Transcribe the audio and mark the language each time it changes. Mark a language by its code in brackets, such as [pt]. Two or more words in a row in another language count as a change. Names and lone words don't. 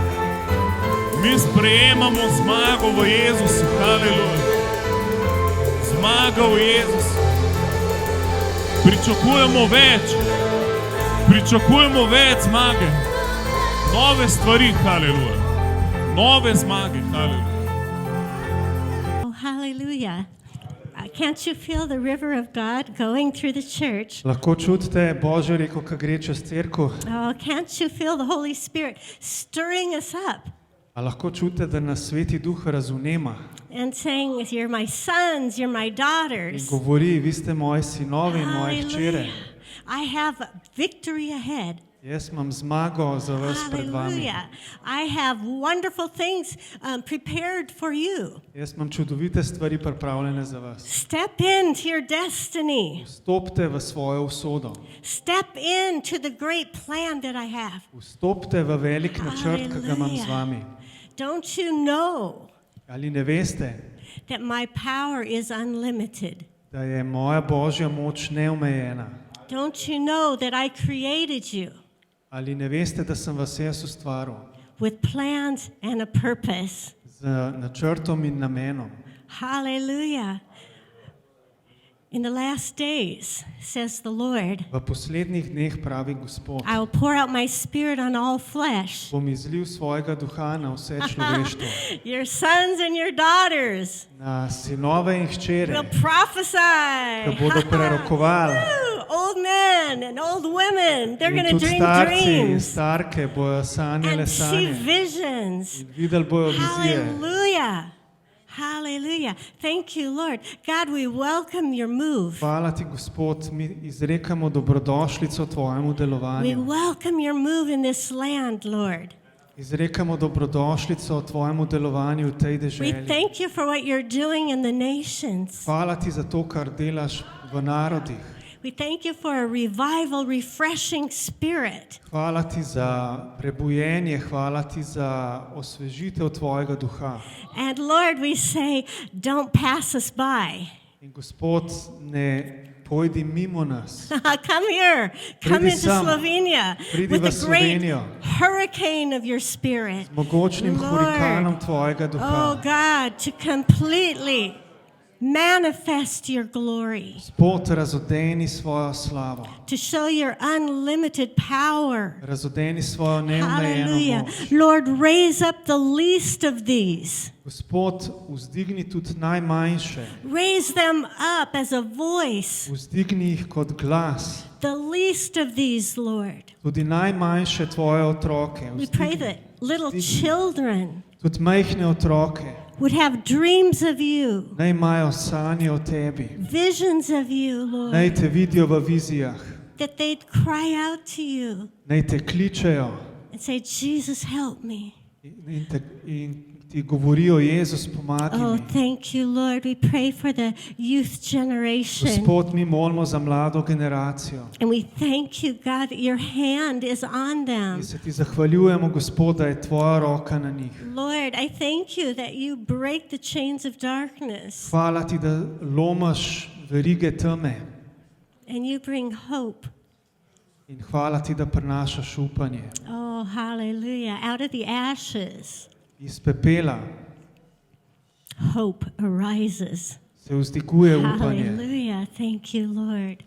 [sl] Mi sprejemamo zmago v Jezusu, haleluja. zmagal Jezus. Pričakujemo več. Pričakujemo več zmage. Nove stvari, haleluja. Nove zmage, haleluja. [en] Oh, hallelujah. Can't you feel the river of God going through the church? [sl] Lahko čutite Božjo reko, ki gre čez cerkev. [en] Oh, can't you feel the Holy Spirit stirring us up [sl] A lahko čutite, da nas Sveti Duh razvnema [en] and saying, you're my sons, you're my [sl] in [en] daughters. [sl] govori, vi ste moji sinovi in moje hčere. [en] I have victory ahead. [sl] Jaz imam zmago za vas pred vami. [en] Hallelujah. I have wonderful things prepared for you. [sl] Jaz imam čudovite stvari pripravljene za vas. [en] Step into your destiny. [sl] Vstopite v svojo usodo. [en] Step into the great plan that I have. [sl] Vstopite v velik načrt, ki ga imam z vami. [en] Don't you know [sl] Ali ne veste, [en] that my power is unlimited? [sl] da je moja Božja moč neomejena? [en] Don't you know that I created you [sl] Ali ne veste, da sem vas jaz ustvaril [en] with plans and a purpose? [sl] z načrtom in namenom? [en] Hallelujah. In the last days, says the Lord, [sl] V poslednjih dneh, pravi Gospod, [en] I will pour out my spirit on all flesh. [sl] bom izlil svojega duha na vse človeštvo, [en] Your sons and your daughters [sl] na sinove in hčere, [en] will prophesy. [sl] ki bodo prerokovali. Woo! [en] Old men and old women, they're [sl] In [en] going to [sl] tudi [en] dream [sl] starci in [en] dreams [sl] starke bojo sanjale [en] and see [sl] sanje [en] visions. [sl] in videli bojo vizije. [en] Hallelujah. Hallelujah. Thank you, Lord. God, we welcome your move. [sl] Hvala ti, Gospod, mi izrekamo dobrodošlico tvojemu [en] We [sl] delovanju. [en] welcome your move in this land, Lord. [sl] Izrekamo dobrodošlico tvojemu delovanju v tej [en] We [sl] deželi. [en] thank you for what you're doing in the nations. [sl] Hvala ti za to, kar delaš v narodih. [en] We thank you for a revival, refreshing spirit. [sl] Hvala ti za prebujenje, hvala ti za osvežitev tvojega duha. [en] And Lord, we say, don't pass us by. [sl] In Gospod, ne pojdi mimo nas. [en] Come here. Come [sl] Pridi [en] into [sl] sem. [en] Slovenia [sl] Pridi [en] with [sl] v [en] a great [sl] Slovenijo. [en] hurricane of your spirit. [sl] Mogočnim hurikanom [en] Lord, [sl] tvojega [en] oh [sl] duha. [en] God, to completely manifest your glory, [sl] Gospod, razodeni svojo slavo. [en] to show your unlimited power. [sl] Razodeni svojo neomejeno [en] Hallelujah. [sl] moč. [en] Lord, raise up the least of these. [sl] Gospod, vzdigni tudi najmanjše. [en] Raise them up as a voice. [sl] Vzdigni jih kot glas. [en] The least of these, Lord. [sl] Tudi najmanjše tvoje otroke. [en] We pray that little children [sl] Tudi majhne otroke. [en] would have dreams of you, [sl] Naj imajo sanje o tebi. [en] visions of you, Lord, [sl] Naj te vidijo v vizijah. [en] that they'd cry out to you [sl] Naj te kličejo [en] and say, Jesus, help me. [sl] in ti govorijo, Jezus, pomagaj [en] Oh, [sl] mi. [en] thank you, Lord. We pray for the youth generation. [sl] Gospod, mi molimo za mlado generacijo. [en] And we thank you, God, that your hand is on them. [sl] In se ti zahvaljujemo, Gospod, da je tvoja roka na njih. [en] Lord, I thank you that you break the chains of darkness [sl] Hvala ti, da lomaš verige teme. [en] and you bring hope. [sl] In hvala ti, da prinašaš upanje. [en] Oh, hallelujah. Out of the ashes, [sl] Iz pepela [en] hope arises. [sl] se vzdiguje upanje. [en] Hallelujah. Thank you, Lord.